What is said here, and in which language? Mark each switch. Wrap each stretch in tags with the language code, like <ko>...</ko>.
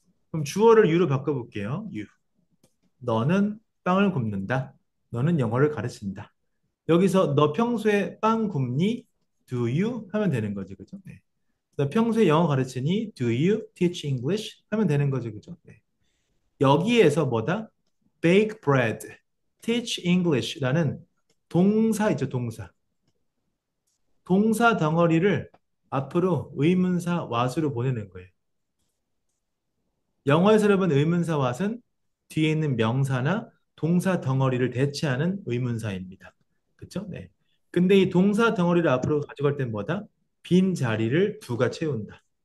<ko>그럼 주어를 you로 바꿔볼게요. you. 너는 빵을 굽는다. 너는 영어를 가르친다. 여기서 너 평소에 빵 굽니?</ko> <en>Do you?</en> <ko>하면 되는 거죠. 그죠? 네. 너 평소에 영어 가르치니?</ko> <en>Do you teach English?</en> <ko>하면 되는 거죠. 그죠? 네. 여기에서 뭐다?</ko> <en>Bake bread, teach English</en> <ko>라는 동사 있죠. 동사. 동사 덩어리를 앞으로 의문사 what으로 보내는 거예요. 영어에서 여러분 의문사 what은 뒤에 있는 명사나 동사 덩어리를 대체하는 의문사입니다. 그렇죠? 네. 근데 이 동사 덩어리를 앞으로 가져갈 땐 뭐다? 빈 자리를 do가 채운다.</ko>